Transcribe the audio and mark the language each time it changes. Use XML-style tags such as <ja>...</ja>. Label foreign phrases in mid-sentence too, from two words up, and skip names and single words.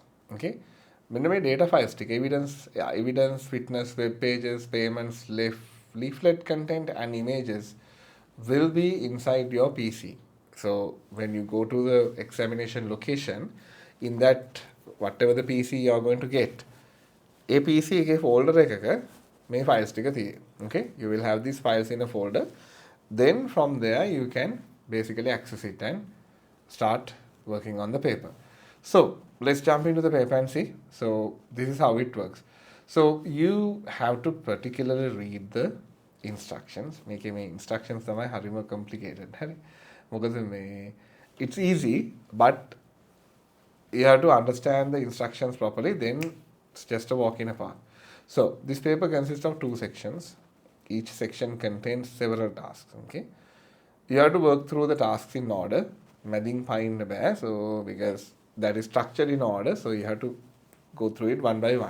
<en>Okay, when data files, evidence, witness, web pages, payments, left, leaflet content and images will be inside your PC. So when you go to the examination location, in that whatever the PC you are going to get, a PC</en> <si>එකේ folder එකක මේ files ටික තියෙයි.</si> <en>Okay, you will have these files in a folder. Then from there you can basically access it and start working on the paper. So let's jump into the paper and see. So this is how it works. So you have to particularly read the instructions.</en> <si>මේකේ මේ instructions තමයි හරිම complicated. හරි. මොකද මේ</si> <en>it's easy but you have to understand the instructions properly, then it's just a walk in a park. So this paper consists of 2 sections. Each section contains several tasks. Okay, you have to work through the tasks in order. Madding pine bear, so because that is structured in order, so you have to go through it one by one.</en>